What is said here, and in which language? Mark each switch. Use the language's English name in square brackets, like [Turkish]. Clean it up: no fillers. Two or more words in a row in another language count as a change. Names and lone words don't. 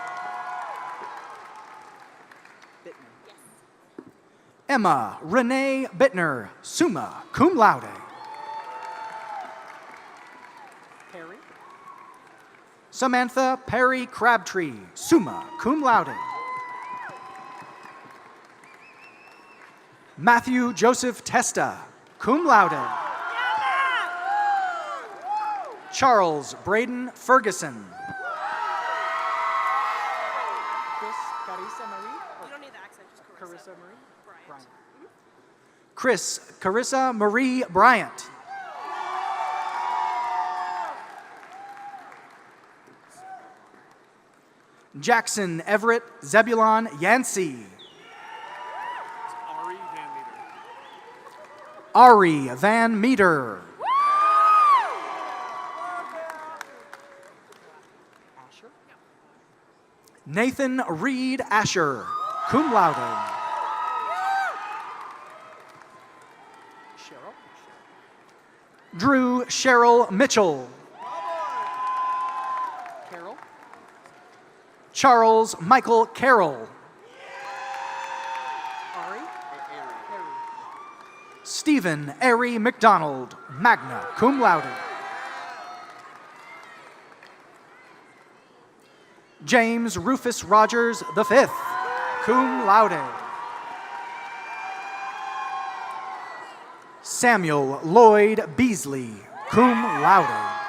[English] Emma Renee Bittner, [Latin] summa cum laude. [English] Samantha Perry Crabtree, [Latin] summa cum laude. [English] Matthew Joseph Testa, [Latin] cum laude. [English] Charles Braden Ferguson. Chris Carissa Marie Bryant. Jackson Everett Zebulon Yancey. Ari Van Meter. Nathan Reed Asher, [Latin] cum laude. [English] Drew Cheryl Mitchell. Charles Michael Carroll. Stephen Airy McDonald, [Latin] magna cum laude. [English] James Rufus Rogers V, [Latin] cum laude. [English] Samuel Lloyd Beasley, [Latin] cum laude.